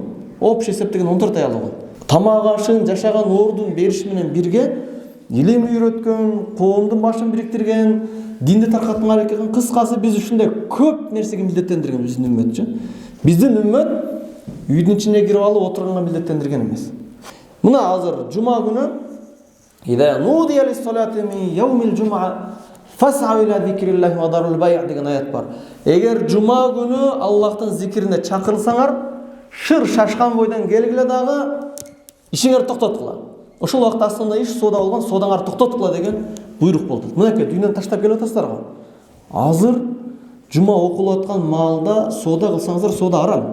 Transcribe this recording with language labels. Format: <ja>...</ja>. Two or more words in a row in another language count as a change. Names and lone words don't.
<ky>Общий эсептеген 14 аял болгон. Тамак ашын, жашаган ордун бериш менен бирге илим үйрөткөн, коомдун башын бириктирген, динди таркатканга аракет кылган. Кыскасы биз ушундай көп нерсеге милдеттендирген биздин үммөтчү. Биздин үммөт үйдүн ичине кирип алып отурганга милдеттендирген эмес. Мына азыр жума күнү</ky> <ar>إذا نودي للصلاة من يوم الجمعة فاسعوا إلى ذكر الله وذروا البيع'</ar> <ky>деген аят бар. Эгер жума күнү Аллахтын зикирине чакырылсаңар, шыр шашкан бойдан келгиле дагы ишиңерди токтоткула. Ошол убакта основной иш соода болгон, соодаңарды токтоткула деген буйрук болду. Мынакей дүйнөнү таштап келип атасыздар го. Азыр жума окулуп аткан маалда соода кылсаңыздар, соода арам.</ky>